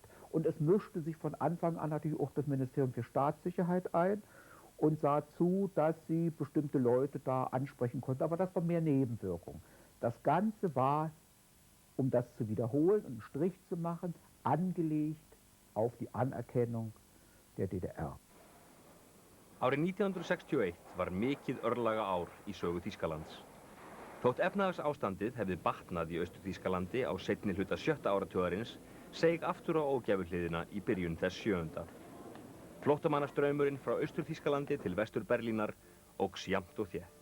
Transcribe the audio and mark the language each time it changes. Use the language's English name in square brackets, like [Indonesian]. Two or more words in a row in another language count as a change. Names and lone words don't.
[German] Und es mischte sich von Anfang an natürlich auch das Ministerium für Staatssicherheit ein und sah zu, dass sie bestimmte Leute da ansprechen konnten. Aber das war mehr Nebenwirkung. Das Ganze war, um das zu wiederholen und einen Strich zu machen, angelegt auf die Anerkennung der DDR. [Icelandic] Árið 1961 var mikið örlaga ár í sögu Þýskalands. Þótt efnahagsástandið hefði batnað í Austur-Þýskalandi á seinni hluta 7. áratugarins, seig aftur á ógæfuhliðina í byrjun þess 7. Flóttamannastraumurinn frá Austur-Þýskalandi til Vestur-Berlínar óx jafnt og þétt.